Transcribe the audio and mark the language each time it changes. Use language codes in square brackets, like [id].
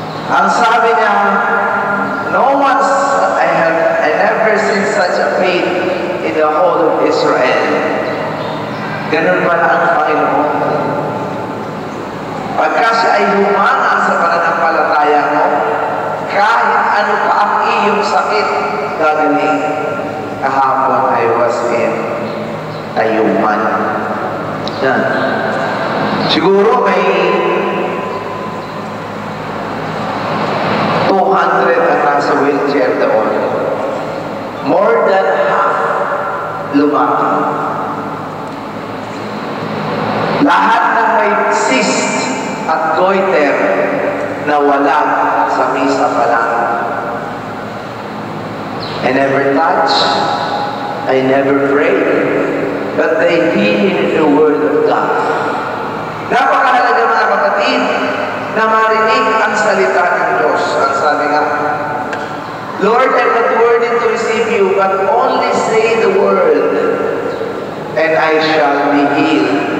[tl] Ang sabi niya, [en] I never seen such a faith in the whole of Israel. [tl] Ganun pala ang Panginoon. Pagka siya ay humanga sa pananampalataya mo, kahit ano pa ang iyong sakit, gagaling. Kahapon [en] I was in Tayuman. [tl] Yan. Siguro may 200 na nasa wheelchair doon. [en] More than half [tl] lumaki. Lahat ng may cyst at goiter na wala sa misa pa lang. [en] I never touch, I never pray, but they heed the word of God. [tl] Napakahalaga mga kapatid na marinig ang salita ng Diyos. Ang sabi nga, [en] Lord, I'm not worthy to receive you, but only say the word, and I shall be healed.